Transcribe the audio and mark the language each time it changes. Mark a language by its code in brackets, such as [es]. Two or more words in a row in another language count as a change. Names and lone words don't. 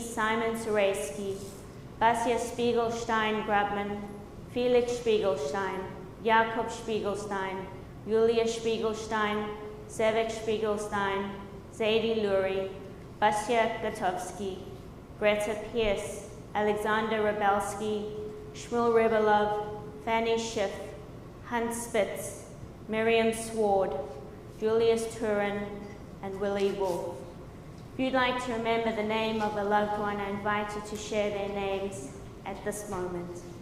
[en] Simon Sarayski, Basia Spiegelstein Grabman, Felix Spiegelstein, Jakob Spiegelstein, Julia Spiegelstein, Sevek Spiegelstein, Zadie Lurie, Basia Gatovsky, Greta Pierce, Alexander Rebelsky, Shmuel Ribolov, Fanny Schiff, Hans Spitz, Miriam Sward, Julius Turin, and Willie Wolf. If you'd like to remember the name of a loved one, I invite you to share their names at this moment.